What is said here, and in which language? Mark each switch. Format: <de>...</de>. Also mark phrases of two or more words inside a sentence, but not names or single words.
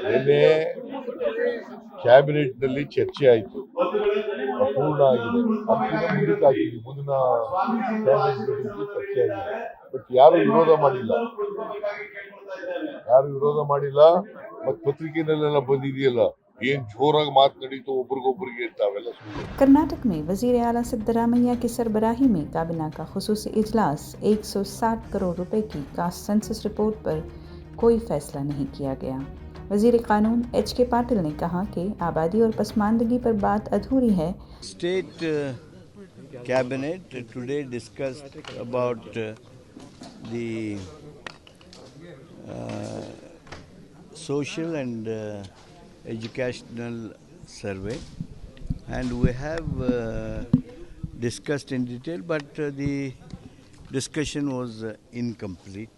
<kn>ನಿನ್ನೆ ಕ್ಯಾಬಿನೆಟ್ನಲ್ಲಿ ಚರ್ಚೆ ಆಯಿತು, ಅಪೂರ್ಣ ಆಗಿದೆ. ಅದನ್ನ ಮುಂದಕ್ಕೆ ಹಾಕಿದ್ವಿ, ಮುಂದಿನ</kn> <en>cabinet meeting</en> <kn>ಚರ್ಚೆ ಆಗಿದೆ. ಬಟ್ ಯಾರು ವಿರೋಧ ಮಾಡಿಲ್ಲ. ಮತ್ತು ಪತ್ರಿಕೆನಲ್ಲೆಲ್ಲ ಬಂದಿದೆಯಲ್ಲ, ಏನ್ ಜೋರಾಗಿ ಮಾತನಾಡಿತು ಒಬ್ರಿಗೊಬ್ರಿಗೆ ಅಂತ, ಅವೆಲ್ಲ ಸುಳ್ಳು.</kn> <ur>کرناٹک میں وزیر اعلیٰ سدھارامیا کی سربراہی میں کابینہ کا خصوصی اجلاس 160 کروڑ روپے کی</ur> <en>caste census report</en> <ur>پر کوئی فیصلہ نہیں کیا گیا. وزیر قانون ایچ کے پاٹل نے کہا کہ آبادی اور پسماندگی پر بات ادھوری ہے.</ur> <en>State cabinet today discussed about the social and educational survey, and we have discussed in detail, but the discussion was incomplete.</en>